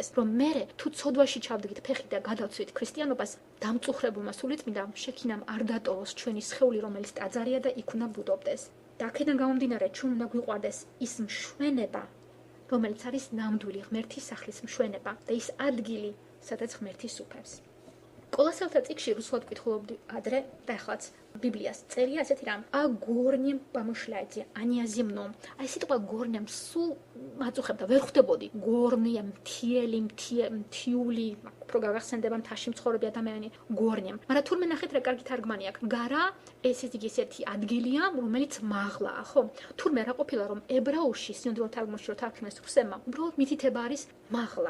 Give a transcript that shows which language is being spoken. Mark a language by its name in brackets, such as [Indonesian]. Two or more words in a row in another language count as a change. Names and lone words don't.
[Georgian] რომ მე თუ ცოდვაში ჩავდგით ფეხი და გადავცვით ქრისტიანობას, დამწუხრებულმა სულიწმიდამ შექინამ არ დატოვოს ჩვენი სხეული, რომელიც ტაძარია და იქ უნდა ბუდობდეს. და აქედან გამომდინარე, ჩვენ უნდა გვიყვარდეს ის მშვენება, რომელიც არის ნამდვილი ღმერთის სახლის მშვენება და ის ადგილი, სადაც ღმერთი სუფევს. კოლოსელთა წიგნში რუსულად ვკითხულობდი ადრე და ახლაც ბიბლიას წერია ასეთი რამ: [Russian] "А горнем помышляйте, а не о земном". [Georgian] აი სიტყვა горнем სულ მაწუხებდა, ვერ ხვდებოდი. горнем, მთიელი, მთიული, უფრო გაგახსენდება მთაში მცხოვრები ადამიანი გორნემ. მაგრამ თურმე ნახეთ რა კარგი თარგმანი აქვს. გარა ეს ისეთი ადგილია, რომელიც მაღლაა, ხო? თურმე რა ყოფილა რომ ებრაულში სინამდვილე თარგმანში რო თარგმნეს რუსებმა, უბრალოდ მითითება არის მაღლა.